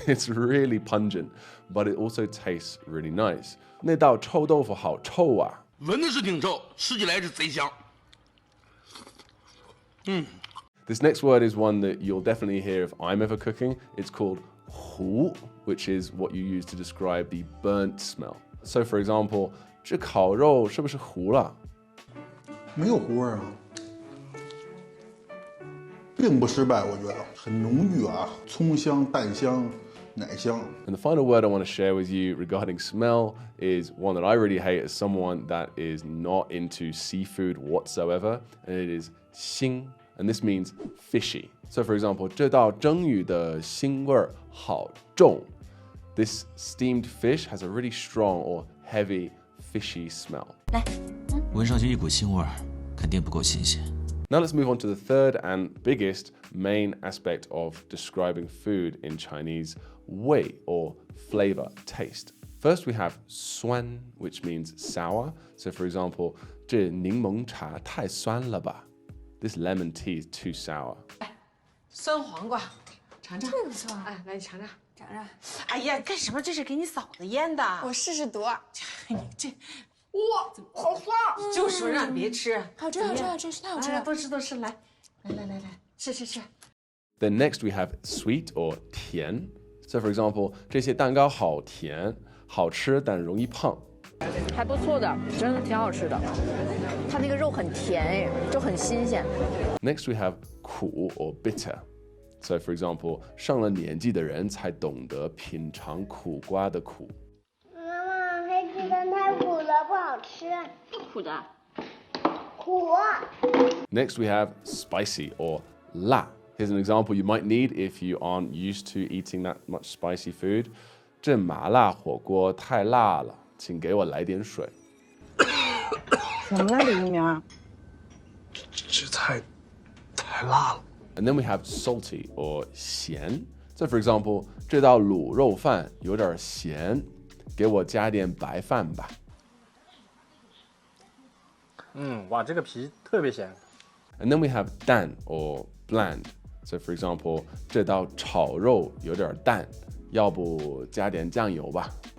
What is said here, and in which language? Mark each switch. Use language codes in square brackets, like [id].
[en] It's really pungent, but it also tastes really nice. [zh] 那道臭豆腐好臭啊。闻着是挺臭，吃起来是贼香。 [en] This next word is one that you'll definitely hear if I'm ever cooking. It's called 糊, which is what you use to describe the burnt smell. So, for example, [zh] 这烤肉是不是糊了？没有糊味啊，并不失败，我觉得很浓郁啊，葱香、蛋香、奶香。 [en] And the final word I want to share with you regarding smell is one that I really hate as someone that is not into seafood whatsoever, and it is 腥, and this means fishy. So, for example, [zh] 这道蒸鱼的腥味好重. [en] This steamed fish has a really strong or heavy fishy smell. [zh] 闻上去一股腥味儿，肯定不够新鲜。 [en] Now let's move on to the third and biggest main aspect of describing food in Chinese, 味 or flavor, taste. First we have 酸, which means sour. So for example, [zh] 这柠檬茶太酸了吧? [en] This lemon tea is too sour. [zh] 酸黄瓜，尝尝。这个不错，哎，来尝尝。尝尝。哎呀，干什么？这是给你嫂子腌的。我试试毒。你这，哇，好酸！就说让你别吃。好吃，好吃，好吃，太好吃了。多吃多吃，来，吃。 [en] Then next we have sweet or 甜. So for example, [zh] 这些蛋糕好甜，好吃但容易胖。还不错的，真的挺好吃的。它那个肉很甜哎，就很新鲜。 [en] Next we have 苦 or bitter. So for example, [zh] 上了年纪的人才懂得品尝苦瓜的苦。妈妈，黑鸡蛋太苦了，不好吃。苦的。苦。 [en] Next we have spicy or 辣。 Here's an example you might need if you aren't used to eating that much spicy food. [zh] 这麻辣火锅太辣了，请给我来点水。什么呢，李一鸣？这太辣了。 [en] And then we have salty or 咸。 So for example, [zh] 这道卤肉饭有点咸，给我加点白饭吧。哇，这个皮特别咸。 [en] And then we have 淡 or bland. So for example, [zh] 这道炒肉有点淡，要不加点酱油吧。